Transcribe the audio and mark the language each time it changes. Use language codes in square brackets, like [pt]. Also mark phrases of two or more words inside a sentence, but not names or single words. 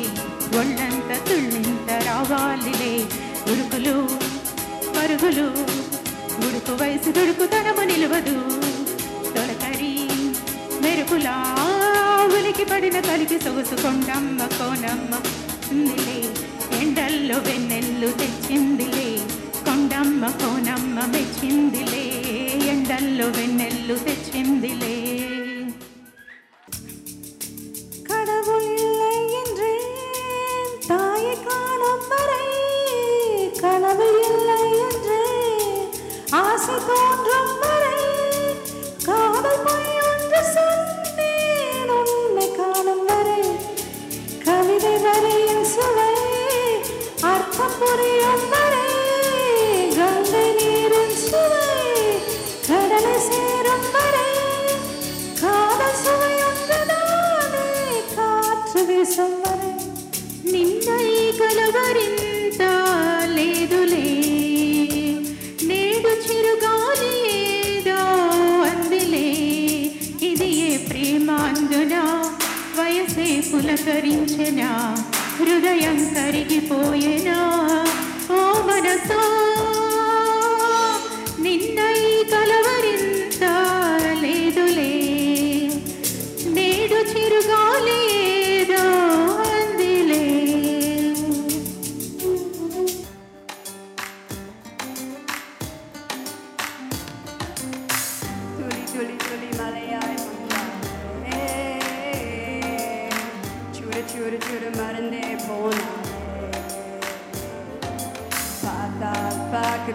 [te] ఒళ్ళంత తుళ్ళింత రావాలిలే ఉరుకులు పరుగులు ఉడుకు వయసు దుడుకుతనము నిలవదు తొలకరి మెరుపులా ఉలికి పడిన కలికి సొగసు కొండమ్మ కోనమ్మ నిలే ఎండల్లో వెన్నెల్లు తెచ్చిందిలే కొండమ్మ కోనమ్మ మెచ్చిందిలే ఎండల్లో వెన్నెల్లు తెచ్చిందిలే [ta] கடவுள் இல்லை என்றேன் தாயை காணும் வரை கனவு இல்லை என்றேன் ஆசை தோன்றும் வரை காதல் பொய் ஒன்று சொன்னேன் உன்னை காணும் வரை கவிதை வரையின் சுவை அர்த்தம் புரியும் வரை கங்கை நீரின் சுவை கடலை சேரும் வரை காதல் சுவை ஒன்றுதானே காற்று வீசும் வரை [te] నిన్నై కలవరింత లేదులే నేడు చిరుగాలి ఏదో అందిలే ఇది ఏ ప్రేమాందునా వయసే పులకరించెనా హృదయం కరిగిపోయేనా ఓ మనసా నిన్నై కలవరింత లేదులే నేడు చిరుగాలి ఏదో అందిలే [ta] துளி துளி துளி மலையாய் வந்தாலே சுடு சுடு சுடு மறந்தே போனாலே பார்த்தால் பார்க்க